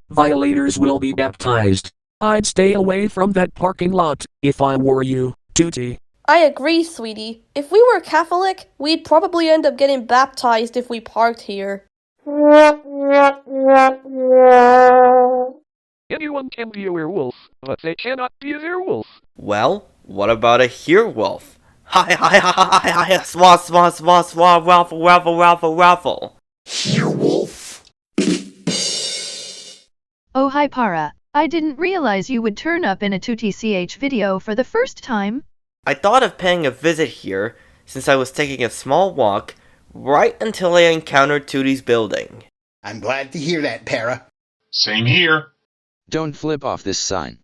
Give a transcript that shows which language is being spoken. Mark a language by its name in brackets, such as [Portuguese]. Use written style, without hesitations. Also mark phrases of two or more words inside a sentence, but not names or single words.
[English] Violators will be baptized. I'd stay away from that parking lot, if I were you, Tooty. I agree, sweetie. If we were Catholic, we'd probably end up getting baptized if we parked here. Anyone can be a werewolf, but they cannot be a werewolf. Well, what about a herewolf? Hi, hi, hi, hi, hi, hi, swa, swa, swa, swa, raffle, raffle, raffle, raffle. Herewolf? Oh hi Para, I didn't realize you would turn up in a TootyCH video for the first time. I thought of paying a visit here, since I was taking a small walk, right until I encountered Tooty's building. I'm glad to hear that, Para. Same here. Don't flip off this sign.